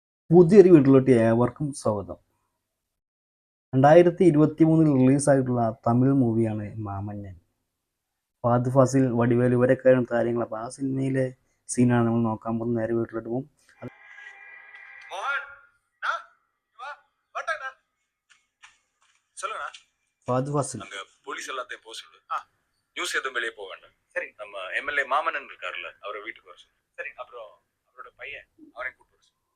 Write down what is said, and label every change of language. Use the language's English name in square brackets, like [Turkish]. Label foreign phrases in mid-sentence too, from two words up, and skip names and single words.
[Malayalam] പുതിയൊരു വീട്ടിലോട്ട് ഏവർക്കും സ്വാഗതം. 2023 റിലീസായിട്ടുള്ള തമിഴ് മൂവിയാണ് മാമന്നൻ. ഫഹദ് ഫാസിൽ, വടിവേലു ഇവരൊക്കെയാണ് കാര്യങ്ങൾ. അപ്പോൾ ആ സിനിമയിലെ സീനാണ് നമ്മൾ നോക്കാൻ പോകുന്നത്. നേരെ വീട്ടിലോട്ട് പോകും. [Tamil] ஃபஹத் ஃபாசில் அங்க போலீஸ் எல்லாத்தையும் போக சொல்லு. நியூஸ் எதுவும் வெளியே போக வேண்டாம். சரி. நம்ம எம்எல்ஏ மாமன்னன் இருக்காருல்ல, அவரை வீட்டுக்கு வர சொல்லு. சரி. அப்புறம் அவரோட பையன் அவரையும் கூட்டு வர சொல்லு.